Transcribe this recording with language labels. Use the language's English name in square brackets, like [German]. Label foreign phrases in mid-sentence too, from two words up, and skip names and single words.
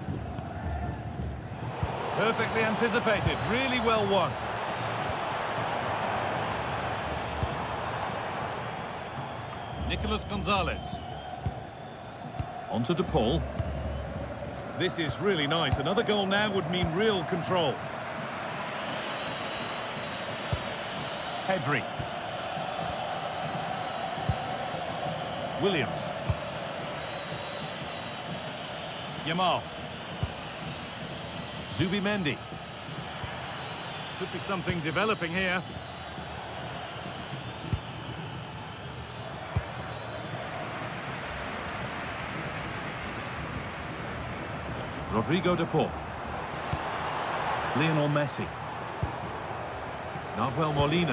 [English] Perfectly anticipated, really well won. Nicolas Gonzalez. On to De Paul. This is really nice. Another goal now would mean real control. Pedri. Williams. Yamal. Zubimendi. Could be something developing here. Rodrigo De Paul. Lionel Messi. Nahuel Molina.